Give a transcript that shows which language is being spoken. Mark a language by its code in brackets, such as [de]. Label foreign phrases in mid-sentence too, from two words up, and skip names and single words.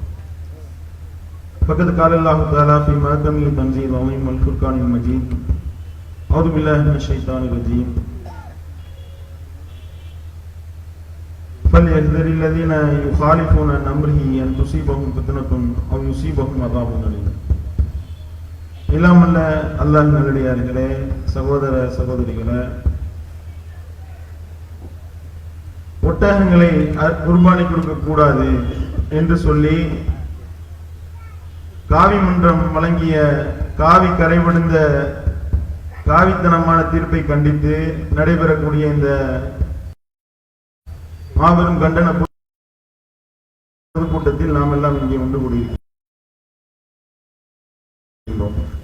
[ar] فقد قال الله تعالى في محكمه التنزيل العظيم والفرقان المجيد أعوذ بالله من الشيطان الرجيم فليحذر الذين يخالفون عن أمره أن تصيبهم فتنة أو يصيبهم عذاب أليم. [ta] இல்லாமல்ல அல்லாஹ் நல்லடியார்களே, சகோதர சகோதரிகளே, ஒட்டகங்களை குர்பானி கொடுக்க கூடாது என்று சொல்லி காவி மன்றம் வழங்கிய காவி கரைவடிந்த காவித்தனமான தீர்ப்பை கண்டித்து நடைபெறக்கூடிய இந்த மாபெரும் கண்டன பொதுக்கூட்டத்தில் நாம் எல்லாம் இங்கே ஒன்று கூடியிருக்கிறோம்.